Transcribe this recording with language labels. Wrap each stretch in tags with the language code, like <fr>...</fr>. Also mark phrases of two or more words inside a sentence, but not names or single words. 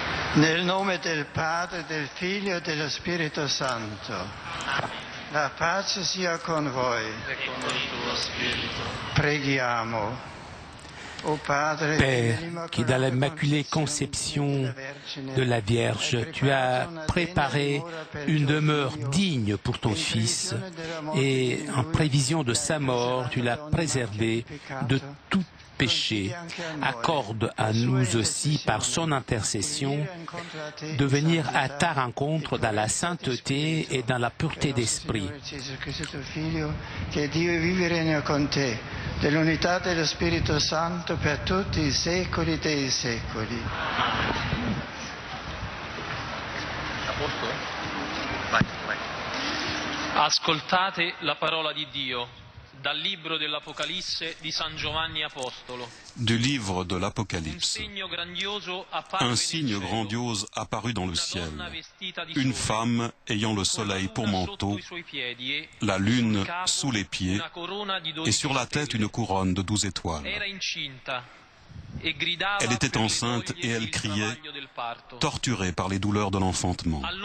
<it>Nel nome del Padre, del Figlio e dello Spirito Santo. La pace sia con voi. E con il tuo spirito. Preghiamo.</it> <fr>Père, qui dans l'Immaculée Conception de la Vierge, tu as préparé une demeure digne pour ton Fils et en prévision de sa mort, tu l'as préservé de tout péché. Accorde à nous aussi, par son intercession, de venir à ta rencontre dans la sainteté et dans la pureté d'esprit.</fr> <it>Che Dio vive e regna con te, dell'unità dello Spirito Santo per tutti i secoli dei secoli. A posto? Vai. Ascoltate la parola di Dio. Dal libro dell'Apocalisse di San Giovanni Apostolo.</it> <fr>Du livre de l'Apocalypse. Un signe grandiose apparut dans le ciel. Une femme ayant le soleil pour manteau, la lune sous les pieds et sur la tête une couronne de 12 étoiles. Elle était enceinte et elle criait, torturée par les douleurs de l'enfantement.</fr>